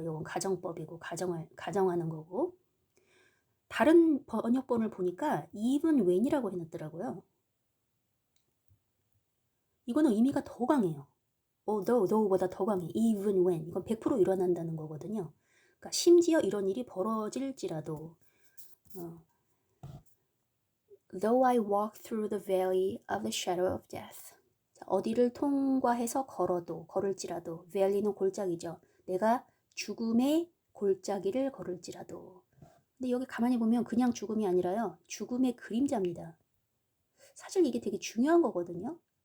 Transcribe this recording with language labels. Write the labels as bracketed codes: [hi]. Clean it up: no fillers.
[ko] 이건 가정법이고 가정하는 거고 다른 번역본을 보니까 even when이라고 해놨더라고요. 이거는 의미가 더 강해요. though보다 더 강해. [en] even when. [ko] 이건 100% 일어난다는 거거든요. 그러니까 심지어 이런 일이 벌어질지라도 [en] Though I walk through the valley of the shadow of death. [ko] 자, 어디를 통과해서 걸을지라도 valley는 골짜기죠. 내가 죽음의 골짜기를 걸을지라도. 근데 여기 가만히 보면 그냥 죽음이 아니라요. 죽음의 그림자입니다. 사실 이게 되게 중요한 거거든요.